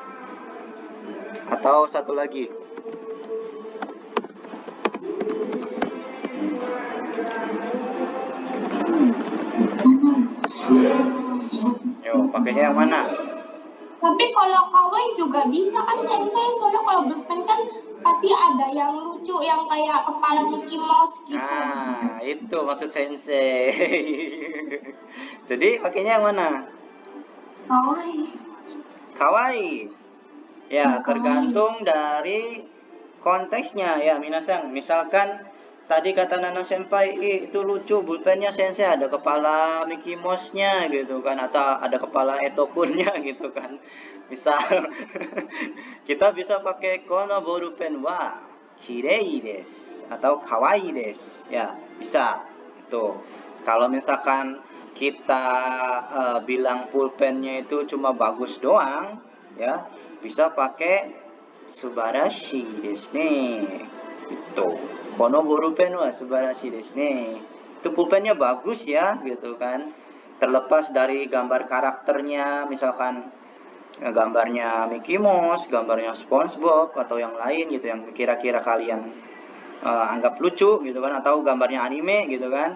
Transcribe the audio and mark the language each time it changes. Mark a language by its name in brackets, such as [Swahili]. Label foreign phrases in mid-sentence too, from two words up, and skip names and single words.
[Indonesian] Atau satu lagi. Yo, pakainya yang mana? Tapi kalau kawaii juga bisa kan Sensei, soalnya kalau bulpen kan pasti ada yang lucu lucu yang kayak kepala Mickey Mouse gitu. Nah, itu maksud sensei. Jadi pakainya yang mana? Kawaii. Kawaii. Ya, Kawaii. tergantung dari konteksnya ya, minasan. Misalkan tadi kata Nana Senpai, itu lucu bulpennya sensei ada kepala Mickey Mouse-nya gitu kan, atau ada kepala Etokun-nya gitu kan. Misal kita bisa pakai [Japanese] このボールペンはきれいです [Indonesian] atau [Japanese] かわいいです. [Indonesian] Ya, bisa. Itu. Kalau misalkan kita bilang pulpennya itu cuma bagus doang, ya, bisa pakai [Japanese] すばらしいですね. Itu. このボールペンはすばらしいですね. [Indonesian] Itu pulpennya bagus ya, gitu kan. Terlepas dari gambar karakternya, misalkan gambarnya Mickey Mouse, gambarnya SpongeBob atau yang lain gitu yang kira-kira kalian anggap lucu gitu kan, atau gambarnya anime gitu kan.